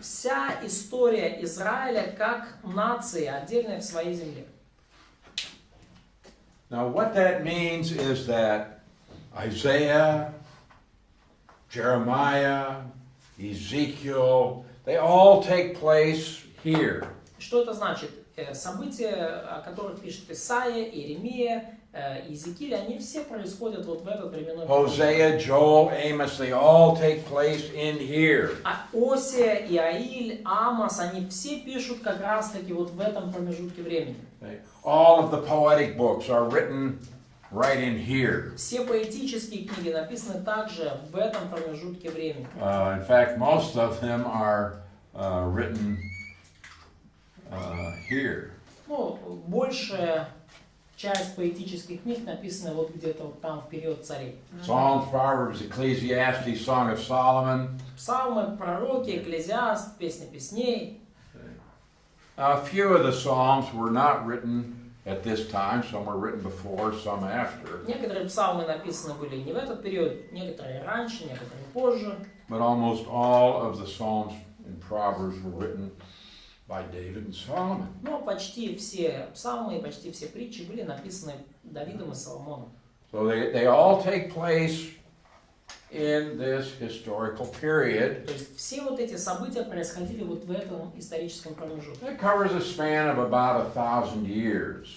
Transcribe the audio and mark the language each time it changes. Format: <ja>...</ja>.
<ru>вся история Израиля как нации, отдельная в своей земле.</ru> <en>Now, what that means is that Isaiah, Jeremiah, Ezekiel, they all take place here.</en> <ru>Что это значит? События, о которых пишет Исаия, Иеремия, Иезекииль, они все происходят вот в этот временной период.</ru> <en>Hosea, Joel, Amos, they all take place in here.</en> <ru>А Осия, Иаиль, Амос, они все пишут как раз таки вот в этом промежутке времени.</ru> <en>Okay. All of the poetic books are written right in here.</en> <ru>Все поэтические книги написаны также в этом промежутке времени.</ru> <en>In fact, most of them are written here.</en> <ru>Ну, большая часть поэтических книг написана вот где-то вот там в период царей.</ru> <en>Psalms, Proverbs, Ecclesiastes, Song of Solomon.</en> <ru>Псалмы, пророки, Экклезиаст, Песня песней.</ru> <en>A few of the Psalms were not written at this time. Some were written before, some after.</en> <ru>Некоторые псалмы написаны были не в этот период, некоторые раньше, некоторые позже.</ru> <en>But almost all of the Psalms and Proverbs were written by David and Solomon.</en> <ru>Но почти все псалмы и почти все притчи были написаны Давидом и Соломоном.</ru> <en>So they all take place in this historical period.</en> <ru>То есть все вот эти события происходили вот в этом историческом промежутке,</ru> <en>It covers a span of about 1000 years.</en>